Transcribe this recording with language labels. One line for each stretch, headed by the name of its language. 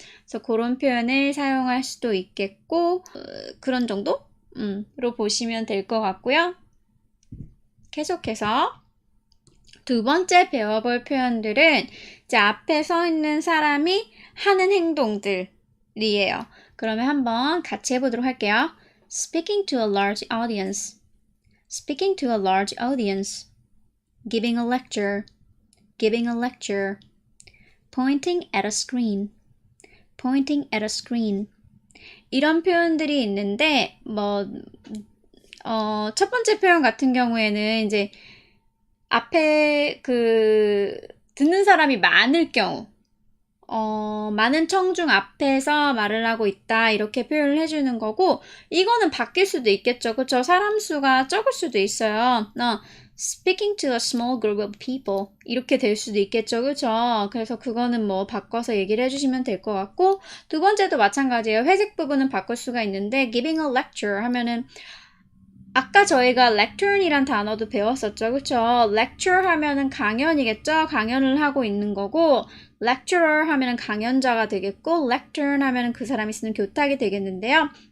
Korean: 그래서 그런 표현을 사용할 수도 있겠고, 그런 정도로 보시면 될 것 같고요. 계속해서 두 번째 배워볼 표현들은 이제 앞에 서 있는 사람이 하는 행동들이에요. 그러면 한번 같이 해보도록 할게요.
English: Speaking to a large audience. Speaking to a large audience. Giving a lecture. Giving a lecture. Pointing at a screen. Pointing at a screen.
Korean: 이런 표현들이 있는데 첫 번째 표현 같은 경우에는 이제 앞에 듣는 사람이 많을 경우, 많은 청중 앞에서 말을 하고 있다, 이렇게 표현을 해주는 거고, 이거는 바뀔 수도 있겠죠. 그쵸? 사람 수가 적을 수도 있어요.
English: Speaking to a small group of people.
Korean: 이렇게 될 수도 있겠죠. 그쵸? 그래서 그거는 뭐 바꿔서 얘기를 해주시면 될 것 같고, 두 번째도 마찬가지예요. 회색 부분은 바꿀 수가 있는데,
English: giving a lecture
Korean: 하면은, 아까 저희가 lecturn이란 단어도 배웠었죠. 그쵸? lecture 하면은 강연이겠죠? 강연을 하고 있는 거고, lecturer 하면은 강연자가 되겠고, lectern 하면은 그 사람이 쓰는 교탁이 되겠는데요.